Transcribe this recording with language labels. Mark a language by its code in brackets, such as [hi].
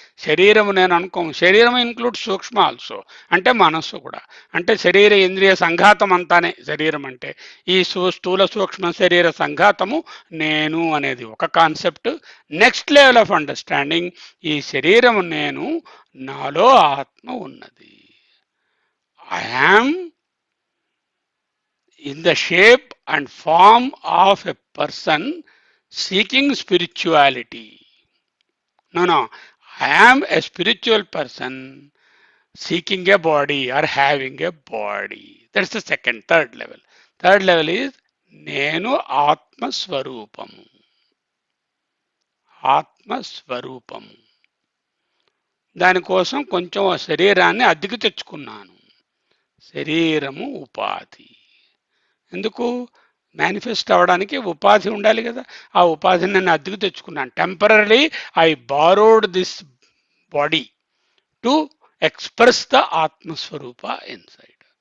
[te] శరీరము నేను అనుకోము. శరీరం ఇన్క్లూడ్స్ సూక్ష్మ ఆల్సో, అంటే మనస్సు కూడా. అంటే శరీర ఇంద్రియ సంఘాతం అంతానే శరీరం అంటే. ఈ స్థూల సూక్ష్మ శరీర సంఘాతము నేను అనేది ఒక concept. [en] next level of understanding, [te] ఈ శరీరము నేను, నాలో ఆత్మ ఉన్నది. [en] I am in the shape and form of a person seeking spirituality. No, I am a spiritual person seeking a body or having a body. That's the third level. Third level is [te] నేను ఆత్మస్వరూపము. ఆత్మస్వరూపము. దానికోసం కొంచెం శరీరాన్ని అద్దెకు తెచ్చుకున్నాను. శరీరము ఉపాధి. ఎందుకు? మేనిఫెస్ట్ అవ్వడానికి ఉపాధి ఉండాలి కదా. ఆ ఉపాధిని నేను అద్దెకు తెచ్చుకున్నాను. [en] Temporary I borrowed this body to express the ఆత్మస్వరూప inside.